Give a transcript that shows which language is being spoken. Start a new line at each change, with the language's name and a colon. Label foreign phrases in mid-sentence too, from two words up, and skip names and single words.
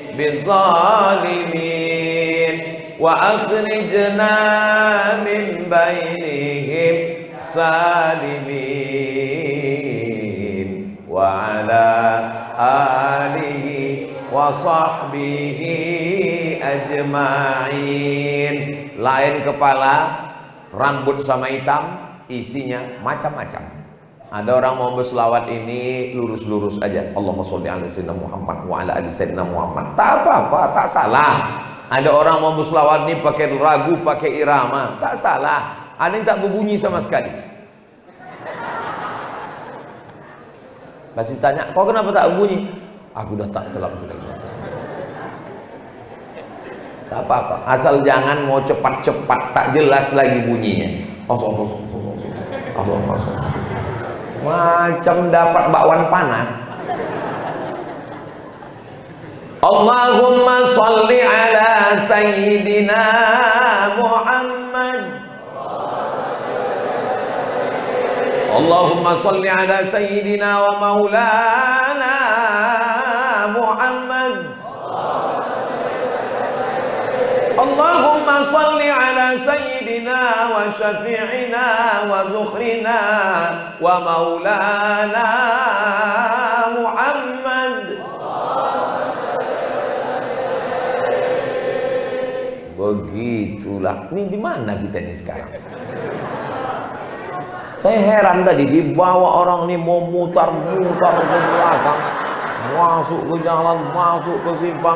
Arabic: بظالمين وأخرجنا من بينهم سالمين وعلى آله وصحبه أجمعين.
Malay: Lain kepala, rambut sama hitam, isinya macam-macam. Ada orang mau berselawat ini lurus-lurus aja.
Arabic: اللهم صل على سيدنا محمد وعلى آل سيدنا محمد wa ala ali sayyidina Muhammad.
Malay: Tak apa-apa, tak salah. Ada orang mau berselawat ini pakai ragu, pakai irama, tak salah. Ada yang tak berbunyi sama sekali. Pasti tanya, kau kenapa tak berbunyi? Aku dah tak telah lagi. Tak apa-apa, asal jangan mau cepat-cepat, tak jelas lagi bunyinya. Macam dapat bakwan panas.
Arabic: اللهم صل على سيدنا محمد اللهم صل على سيدنا ومولانا محمد. اللهم صل على سيدنا وشفيعنا وذخرنا ومولانا محمد.
Malay: Begitulah. Ini di mana kita ini sekarang? Saya heran tadi, dibawa orang ini mau mutar-mutar ke belakang, masuk ke jalan, masuk ke simpang.